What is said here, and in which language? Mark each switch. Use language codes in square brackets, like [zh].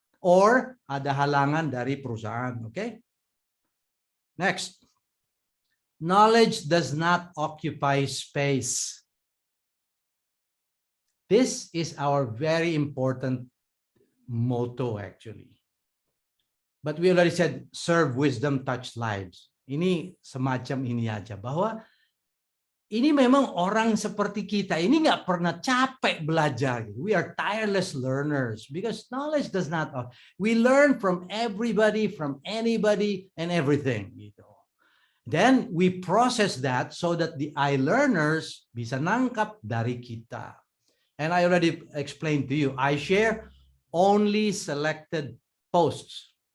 [id] or ada halangan dari perusahaan. [en] Okay? Next. Knowledge does not occupy space. This is our very important motto actually. But we already said, serve wisdom, touch lives. [id] Ini semacam ini aja, bahwa ini memang orang seperti kita, ini nggak pernah capek belajar. [en] We are tireless learners because knowledge does not, we learn from everybody, from anybody and everything. Gitu. Then we process that so that the iLearners [id] bisa nangkap dari kita. [en] And I already explained to you, I share only selected posts.